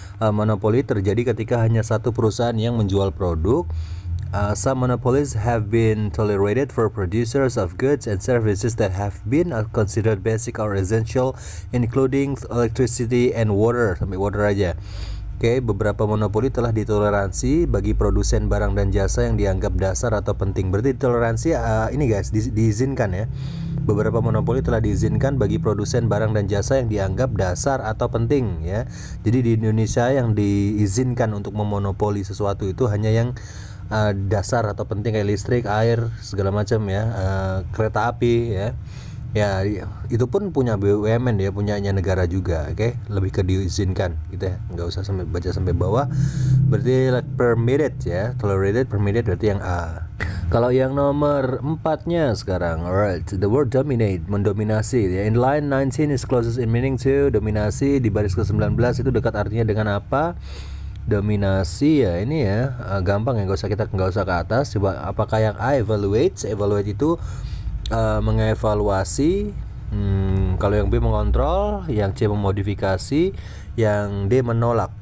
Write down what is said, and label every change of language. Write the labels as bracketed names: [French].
[Indonesian] Monopoli terjadi ketika hanya satu perusahaan yang menjual produk. [English] Some monopolies have been tolerated for producers of goods and services that have been considered basic or essential, including electricity and water. [Indonesian] Sampai water aja. Oke, beberapa monopoli telah ditoleransi bagi produsen barang dan jasa yang dianggap dasar atau penting. Berarti toleransi ini guys, diizinkan ya. Beberapa monopoli telah diizinkan bagi produsen barang dan jasa yang dianggap dasar atau penting ya. Jadi di Indonesia yang diizinkan untuk memonopoli sesuatu itu hanya yang dasar atau penting, kayak listrik, air, segala macam ya, kereta api ya. Ya itu pun punya BUMN ya, punyanya negara juga. Oke, lebih ke diizinkan gitu ya, nggak usah sampai baca sampai bawah. Berarti permitted ya, tolerated, permitted berarti yang A. Kalau yang nomor 4-nya sekarang, [English] alright, the word dominate, [Indonesian] mendominasi ya. [English] In line 19 is closest in meaning to dominasi. [Indonesian] Di baris ke-19 itu dekat artinya dengan apa? Dominasi ya, ini ya gampang ya, nggak usah ke atas. Coba apakah yang A, evaluate? Evaluate itu mengevaluasi. Kalau yang B mengontrol, yang C memodifikasi, yang D menolak.